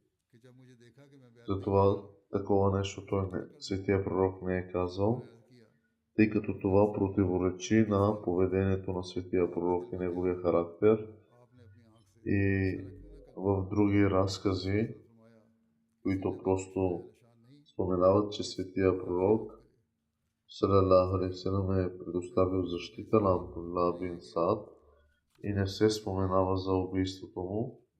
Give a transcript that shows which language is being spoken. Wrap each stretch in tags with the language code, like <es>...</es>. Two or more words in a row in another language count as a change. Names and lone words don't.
<bg>Затова такова нещо светия пророк не е казал, тъй като това противоречи на поведението на светия пророк и неговия характер. И в други разкази, които просто споменават, че светия пророк</bg> <ar>صلى الله عليه وسلم</ar> <bg>е предоставил защита на Абдулла бин Саад и не се споменава за убийството му.</bg>